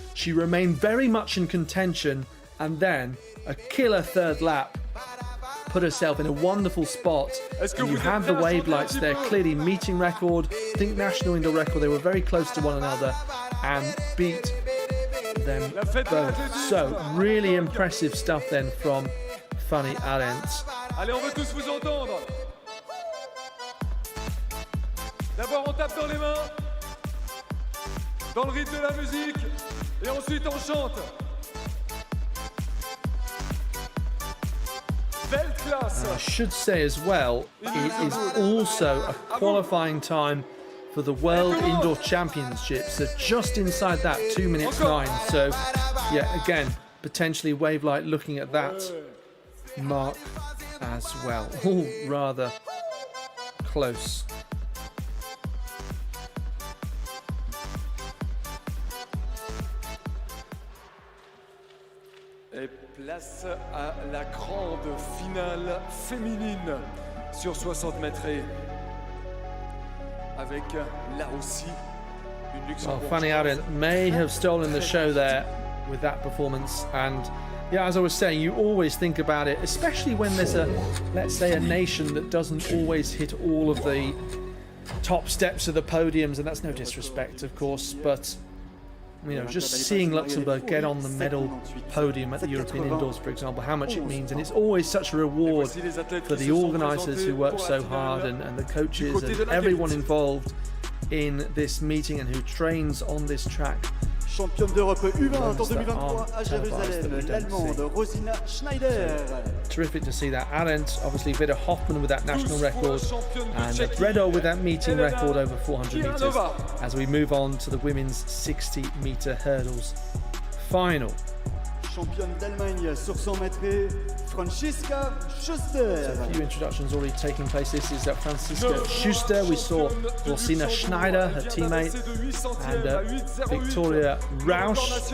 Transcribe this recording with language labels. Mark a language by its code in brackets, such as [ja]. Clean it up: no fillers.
[en] She remained very much in contention, and then a killer third lap put herself in a wonderful spot. And you had the wave lights there, clearly meeting record, I think national indoor record. They were very close to one another and beat them both. So really impressive stuff then from Fanny Arendt. [fr] Allez, on veut tous vous entendre. D'abord, on tape dans les mains, dans le rythme de la musique, et ensuite on chante. [en] I should say as well, it is also a qualifying time for the World Indoor Championships. So just inside that, 2 minutes 9. So yeah, again, potentially Wavelight looking at that mark as well. All rather close. [fr] Et place à la grande finale féminine sur 60 mètres avec là aussi une [en] Well, Luxembourg. Fanny Arendt may have stolen the show there with that performance. And yeah, as I was saying, you always think about it, especially when there's a, let's say, a nation that doesn't always hit all of the top steps of the podiums, and that's no disrespect, of course, but you know, just seeing Luxembourg get on the medal podium at the European Indoors, for example, how much it means. And it's always such a reward for the organisers who work so hard, and the coaches and everyone involved in this meeting and who trains on this track. [fr] Championne d'Europe U20 en 2023 à Jérusalem, l'Allemande Rosina Schneider. [en] Terrific to see that. Arendt, obviously, Vida Hoffmann with that national record, and Bredow with that meeting record over 400 metres. As we move on to the women's 60-metre hurdles final. [fr] Championne d'Allemagne sur 100 mètres, Franziska Schuster. [en] So a few introductions already taking place. This is Franziska Schuster. We saw Rosina Schneider, her teammate, and Victoria Rausch.